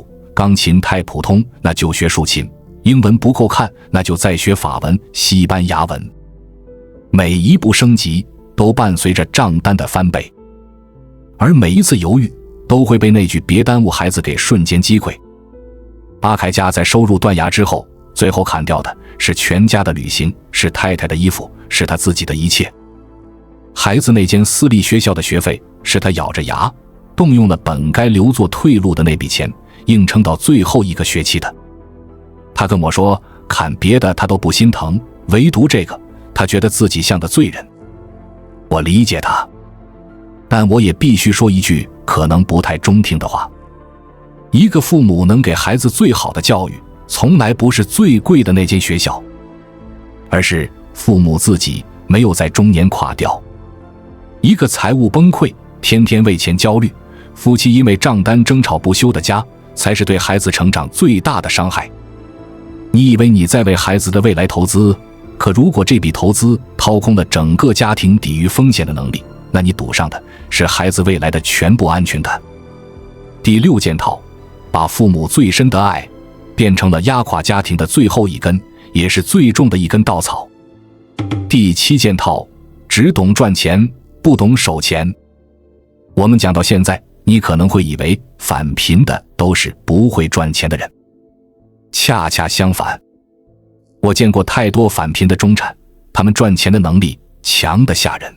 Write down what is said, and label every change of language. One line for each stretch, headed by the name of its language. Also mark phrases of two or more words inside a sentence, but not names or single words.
Chinese: 鋼琴太普通，那就學豎琴。英文不夠看，那就再學法文、西班牙文。每一步升級都伴隨着賬單的翻倍，而每一次猶豫都會被那句別耽誤孩子給瞬間擊潰。阿凱家在收入斷崖之後，最後砍掉的是全家的旅行，是太太的衣服，是他自己的一切。孩子那間私立學校的學費，是他咬着牙動用了本該留作退路的那筆錢，硬撐到最後一個學期的。他跟我說，砍別的他都不心疼，唯獨這個他覺得自己像個罪人。我理解他，但我也必須說一句可能不太中聽的話。一個父母能給孩子最好的教育，從來不是最貴的那間學校，而是父母自己沒有在中年垮掉。一個財務崩潰，天天為錢焦慮，夫妻因為賬單爭吵不休的家，才是對孩子成長最大的傷害。你以為你在為孩子的未來投資，可如果這筆投資掏空了整個家庭抵禦風險的能力，那你賭上的是孩子未來的全部安全感。第6件套，把父母最深的愛變成了壓垮家庭的最後一根，也是最重的一根稻草。第7件套，只懂賺錢，不懂守錢。我們講到現在，你可能會以為返貧的都是不會賺錢的人，恰恰相反，我見過太多返貧的中產，他們賺錢的能力強得嚇人。